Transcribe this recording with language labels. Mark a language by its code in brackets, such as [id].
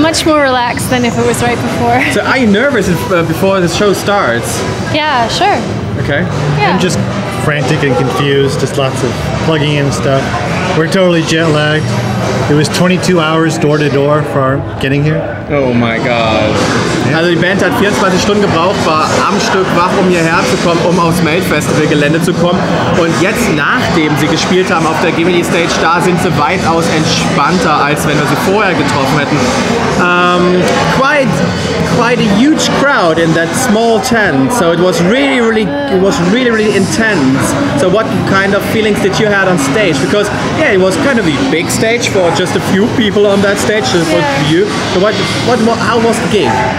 [en] Much more relaxed than if it was right before. So are you nervous before the show starts? Yeah, sure. Okay. Yeah. I'm just frantic and confused, just lots of plugging in stuff. We're totally jet-lagged. It was 22 hours door to door for our getting here. Oh my God. [de] Also die Band hat 24 Stunden gebraucht, war am Stück wach, um hierher zu kommen, um aufs Melt-Festival-Gelände zu kommen. Und jetzt, nachdem sie gespielt haben auf der Gimini Stage, da sind sie weitaus entspannter, als wenn wir sie vorher getroffen hätten. [en] Quite a huge crowd in that small tent, so it was really intense. So what kind of feelings did you have on stage? Because yeah, it was kind of a big stage for just a few people on that stage. So you. So how was the gig?